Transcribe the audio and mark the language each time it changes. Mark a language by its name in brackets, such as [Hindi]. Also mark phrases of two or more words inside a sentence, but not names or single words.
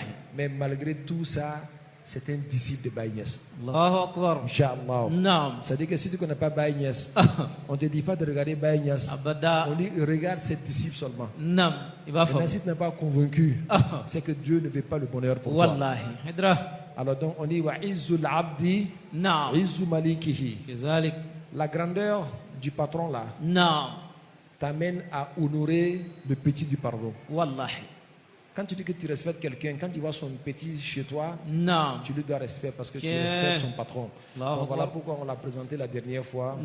[French] Mais malgré tout ça, c'est un disciple de Baye Niass. [Arabic] Allahu Akbar. [French] Inch'Allah. Non. C'est-à-dire que si tu ne connais pas Baye Niass, on ne te dit pas de regarder Baye Niass. Abada. On dit regarde ses disciples seulement. Non. Il va Et faire. si tu n'es pas convaincu, c'est que Dieu ne veut pas le bonheur pour toi. [Arabic] Wallahi. Hidra. [French] Alors donc on dit [Arabic] wa izzul abdi, [French] Non. [Arabic] izzu malikihi. [French] Kizalik. La grandeur du patron là Non. t'amène à honorer le petit du pardon. Wallahi. Quand tu dis que tu respectes quelqu'un, quand tu vois son petit chez toi, Non. tu lui dois respect parce que tu Tiens. respectes son patron. Allahu Donc voilà Akbar. pourquoi on l'a présenté la dernière fois.